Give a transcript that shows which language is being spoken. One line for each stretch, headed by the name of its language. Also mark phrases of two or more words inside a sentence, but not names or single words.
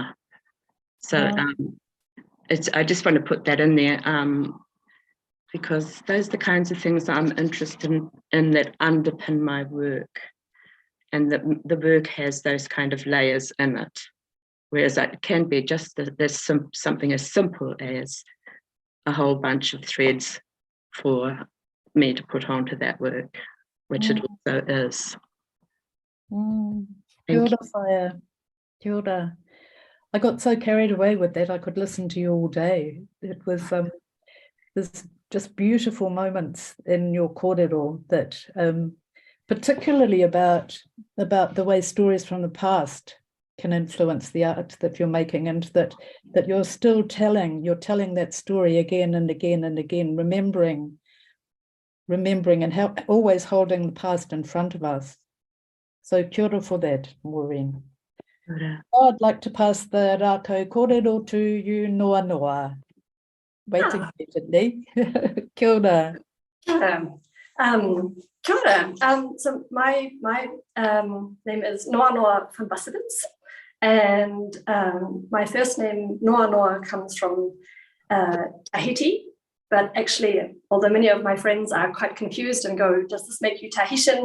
English: So I just want to put that in there because those are the kinds of things I'm interested in that underpin my work, and the work has those kind of layers in it, whereas it can be just there's something as simple as a whole bunch of threads for me to put onto that work, which it also is.
Māori: Kia ora, Whaia. Kia ora.
English: I got so carried away with that, I could listen to you all day. It was there's just beautiful moments in your kōrero that, particularly about the way stories from the past can influence the art that you're making, and that you're still telling that story again and again and again, remembering and always holding the past in front of us. So
Māori: kia ora
English: for that, Maureen. I'd like to pass the
Māori: rākau kōrero
English: to you, Noa Noa. Waiting patiently.
Māori: Kia ora. Kia ora. Kia ora.
English: So my name is Noa Noa from Busevitz, and my first name Noa Noa comes from Tahiti, but actually, although many of my friends are quite confused and go, does this make you Tahitian?